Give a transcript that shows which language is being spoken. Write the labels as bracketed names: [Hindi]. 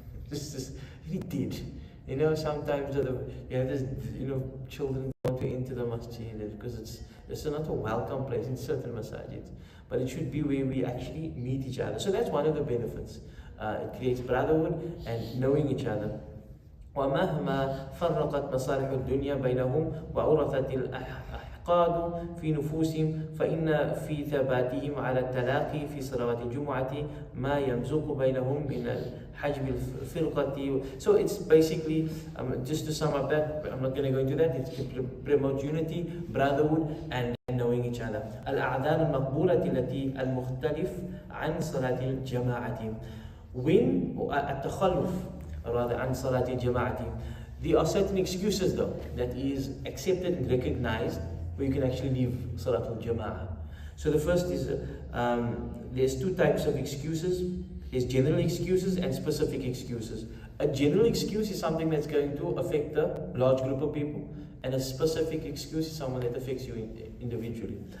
[English] Just very dead. You know, sometimes you have this, you know, children want to enter the masjid because it's not a welcome place in certain masajids. But it should be where we actually meet each other. So that's one of the benefits. It creates brotherhood and knowing each other. [Arabic] ومهما فرقت مصالح الدنيا بينهم وعرفت الأحقاد في نفوسهم فإن في ثباتهم على التلاقي في صلوات الجمعة ما يمزق بينهم من الحجب الفرقة. [English] So it's basically, just to sum up that, I'm not going to go into that, it's to promote unity, brotherhood and knowing each other. [Arabic] الأعذار المقبولة التي المختلف عن صلاة الجماعة. [English] When [Arabic] التخلف [English] rather [Arabic] عن صلاة الجماعة. [English] There are certain excuses though that is accepted and recognized where you can actually leave Salatul Jama'ah. So the first is there's two types of excuses. There's general excuses and specific excuses. A general excuse is something that's going to affect a large group of people, and a specific excuse is someone that affects you individually.